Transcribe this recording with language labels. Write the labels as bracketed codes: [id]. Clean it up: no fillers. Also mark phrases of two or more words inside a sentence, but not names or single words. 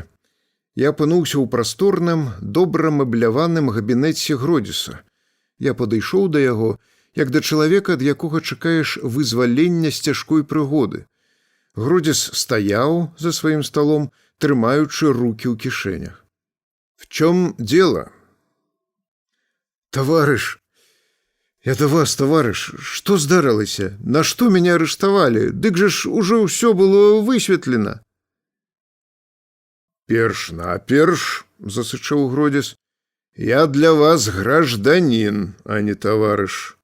[be] Я апынуўся ў прасторным, добра мэбляваным габінеце Гродзіса. Я падышоў да яго, як да чалавека, ад якога чакаеш вызвалення з цяжкой прыгоды. Гродзіс стаяў за сваім сталом, трымаючы рукі ў кішэнях. [ru] «В чём дело?» [be] «Таварыш, я да вас, таварыш, што здарылася? На што мяне арыштавалі? Дык жа ж ужо ўсё было высветлена». «Перш-наперш, — засычаў Гродзіс, — я для вас гражданин, а не таварыш.